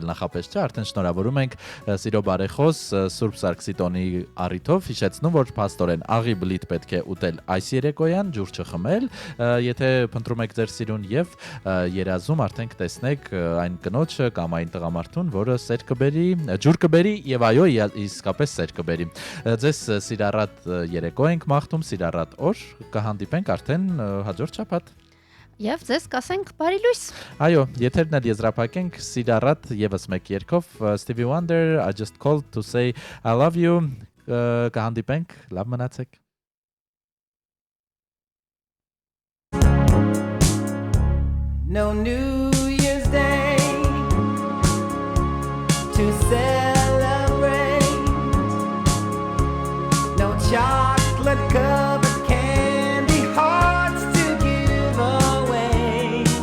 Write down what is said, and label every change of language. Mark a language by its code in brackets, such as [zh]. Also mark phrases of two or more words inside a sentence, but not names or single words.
[hy] նախապես չէ, արդեն շնորհավորում ենք սիրո բարեխոս Սուրբ Սարգսի տոնի առիթով, հիշեցնում, որ փաստորեն աղի բլիթ պետք է ուտել այս երեկոյան, ջուր չխմել, եթե փնտրում եք ձեր սիրուն եւ երազում արդեն կտեսնեք այն կնոջը կամ այն տղամարդուն, որը սեր կբերի, ջուր կբերի եւ այո, իսկապես սեր կբերի։ Ձեզ սիրառատ երեկո ենք մաղթում, սիրառատ օր, կհանդիպենք արդեն հաջորդ շաբաթ։ Եվ ձեզ կասենք բարի լույս։ Այո, եթերն էլ եզրափակենք սիրառատ եւս մեկ երգով Stevie Wonder, I just called to say I love you, կհանդիպենք, լավ մնացեք։ [en] No New Year's Day to celebrate. No chocolate covered candy hearts to give away.